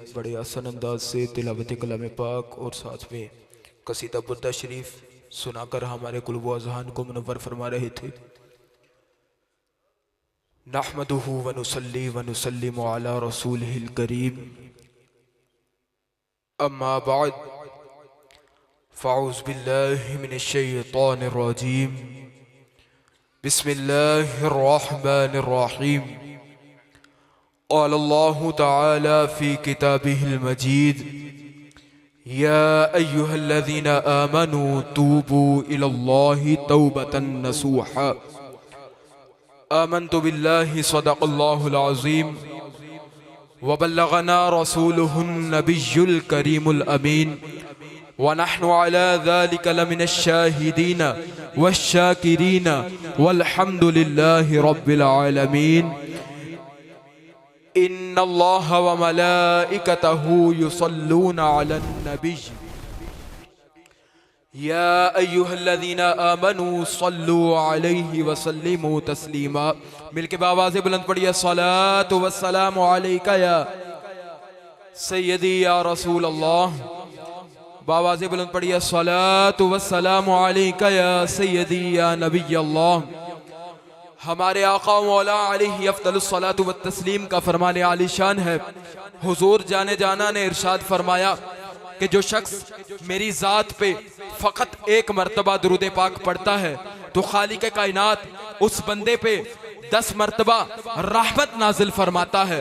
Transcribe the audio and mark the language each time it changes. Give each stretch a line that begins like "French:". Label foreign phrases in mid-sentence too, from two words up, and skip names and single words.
Urdu: بڑے آسان انداز سے تلاوت کلام پاک اور ساتھ میں قصیدہ بردہ شریف سنا کر ہمارے قلوب و اذہان کو منور فرما رہے تھے.
Arabic: نحمده ونصلي ونسلم على رسوله الكريم، أما بعد، فأعوذ بالله من الشيطان الرجيم، بسم الله الرحمن الرحيم. قال الله تعالى في كتابه المجيد، يا أيها الذين آمنوا توبوا إلى الله توبة نصوحا. آمنت بالله صدق الله العظيم وبلغنا رسوله النبي الكريم الأمين ونحن على ذلك لمن الشاهدين والشاكرين والحمد لله رب العالمين. إن الله وملائكته يصلون على النبي، يا أيها الذين آمنوا صلوا عليه وسلموا تسليما.
Urdu: مل کے باآواز بلند پڑھیے,
Arabic: الصلاة والسلام عليك يا سيدي يا رسول الله.
Urdu: باآواز بلند پڑھیے,
Arabic: الصلاة والسلام عليك يا سيدي يا نبي الله.
Urdu: ہمارے آقا مولا
Arabic: عليه أفضل الصلاة والتسليم
Urdu: کا فرمان عالیشان ہے. حضور جان جاناں نے ارشاد فرمایا کہ جو شخص میری ذات پہ فقط ایک مرتبہ درود پاک پڑھتا ہے تو خالق کائنات اس بندے پہ 10 مرتبہ رحمت نازل فرماتا ہے.